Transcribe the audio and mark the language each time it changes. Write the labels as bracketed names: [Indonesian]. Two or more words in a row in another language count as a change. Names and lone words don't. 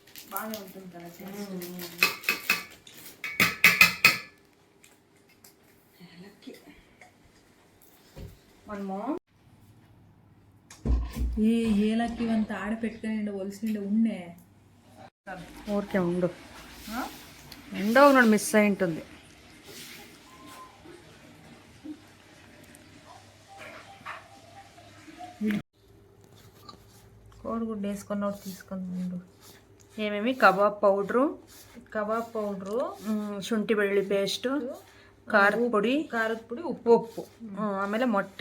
[Telugu] బాగానే ఉంటుంది కదా ఏలక్కి మనము ఈ ఏలక్కి అంత ఆడ పెట్టుకొని ఒలిసిండే ఉన్నే ఊరికే ఉండు ఉండవు ನೋಡು ಮಿಸ್ అయి ఉంటుంది కోడిగుడ్డు వేసుకున్నప్పుడు తీసుకుందు ఏమేమి కబాబ్ పౌడ్రు [Kannada] ಶುಂಠಿ ಬೆಳ್ಳುಳ್ಳಿ ಪೇಸ್ಟು ಖಾರದ ಪುಡಿ ಉಪ್ಪು ಆಮೇಲೆ ಮೊಟ್ಟೆ